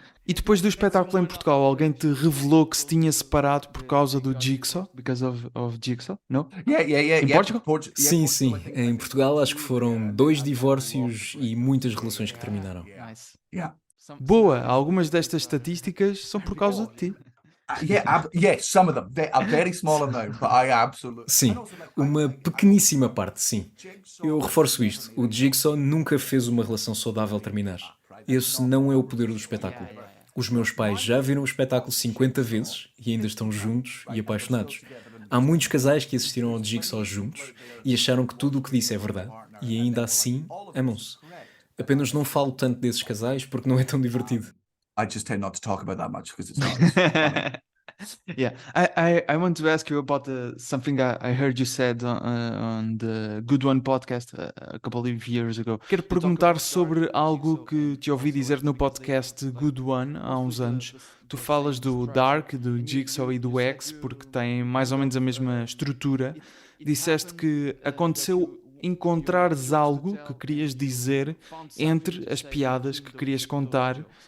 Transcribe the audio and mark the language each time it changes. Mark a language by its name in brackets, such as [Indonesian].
[Portuguese] E depois do espetáculo em Portugal, alguém te revelou que se tinha separado por causa do Jigsaw? [English] Because of Jigsaw? No? yeah. In Portugal? [Portuguese] Sim, sim. Em Portugal acho que foram 2 divórcios e muitas relações que terminaram. [English] Nice. Yeah. [Portuguese] Boa, algumas destas estatísticas são por causa de ti. [English] Yeah, some of them. A very small amount, but I absolutely. [Portuguese] Sim, uma pequeníssima parte, sim. Eu reforço isto. O Jigsaw nunca fez uma relação saudável terminar. Esse não é o poder do espetáculo. Os meus pais já viram o espetáculo 50 vezes e ainda estão juntos e apaixonados. Há muitos casais que assistiram ao Jigsaw juntos e acharam que tudo o que disse é verdade. E ainda assim, amam-se. Apenas não falo tanto desses casais porque não é tão divertido. [English] I just tend not to talk about that much because it's not. Funny. Yeah, I want to ask you about something I heard you said on the Good One podcast a couple of years ago. [Portuguese] Quero perguntar sobre algo que te ouvi dizer no podcast Good One há uns anos. Tu falas do Dark, do Jigsaw e do X porque têm mais ou menos a mesma estrutura. Disseste que aconteceu encontrares algo que querias dizer entre as piadas que querias contar.